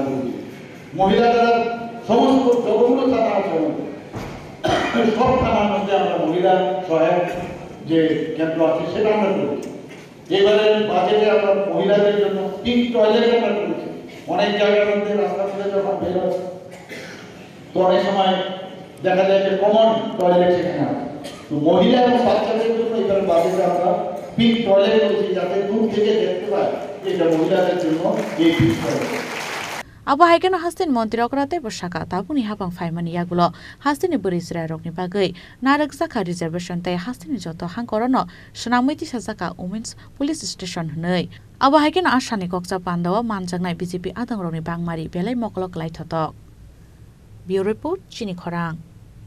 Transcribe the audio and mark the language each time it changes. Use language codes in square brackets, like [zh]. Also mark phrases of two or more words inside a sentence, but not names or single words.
[bn] করি মহিলা দ্বারা সমস্ত যতগুলো থানা আছে সব থানার মধ্যে আমরা মহিলা সহায়ক যে কেন্দ্র আছে সেটা আমরা করি এবারে বাজেটে আমরা মহিলাদের জন্য [en] pink toilet [bn] আমরা করেছি অনেক জায়গার মধ্যে রাস্তা থেকে যখন বের হয় তো অনেক সময় দেখা যায় যে [en] common toilet [bn] সেখানে আছে তো মহিলা এবং বাচ্চাদের জন্য এবার বাজেটে আমরা [en] pink toilet [bn] করেছি যাতে দূর থেকে দেখতে পায় এটা মহিলাদের জন্য এই [en] pink toilet [trp] आबहायकेन हास्तेन मन्त्री अकराते बसाका ताबुनि हाबां फाइमानि यागुल हास्तेनि बोरिज्राय रकनि बागै नारक जाका रिजार्वेशन तै हास्तेनि जत हांकरनो सनामैति साजाका [en] women's police station [trp] हनै आबहायकेन आसानि कक्सा पान्दाव मानजांनाय बीजेपी आदंरनि बांमारि बेलाय मकलक लाइथतक बिउ रिपोर्ट चिनि खरां।